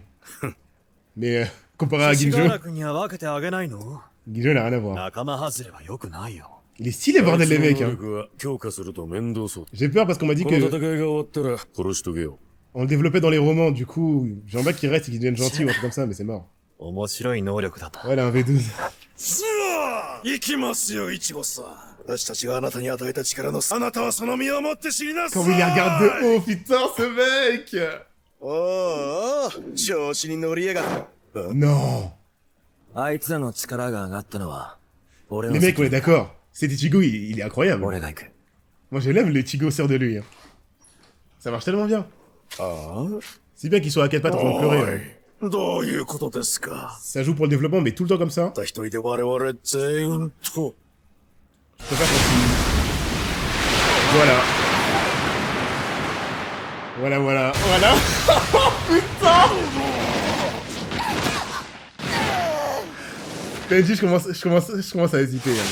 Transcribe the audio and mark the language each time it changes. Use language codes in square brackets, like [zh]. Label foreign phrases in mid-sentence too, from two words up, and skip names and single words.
[fr] Mais comparé à Ginjo, Ginjo n'a rien à voir. Il est stylé bordel les mecs hein. J'ai peur parce qu'on m'a dit que on le développait dans les romans, du coup j'aimerais qu'il reste et qu'il devienne gentil ou un truc comme ça, mais c'est mort. elle a un V12. [ja] 行きますよ、イチゴさん。私たちがあなたに与えた力の、あなたはその身をもって知りなさい。 [fr] Comment il les regarde de haut, putain, ce mec. [ja] おお、調子に乗りやがった。 [fr] Non. [ja] あいつらの力が上がったのは、俺の。 [fr] Les mecs, on est d'accord. Cet Ichigo, il est incroyable. Moi, je l'aime, le Ichigo sort de lui. Hein. Ça marche tellement bien. C'est bien qu'il soit à quatre pattes en train de pleurer. Hein. [ja] どういうことですか? [fr] Ça joue pour le développement, mais tout le temps comme ça. [ja] た一人で我々全員と。 [fr] Je préfère quand il... Voilà. Voilà, voilà, voilà. Putain! PNJ, je commence à hésiter. Hein.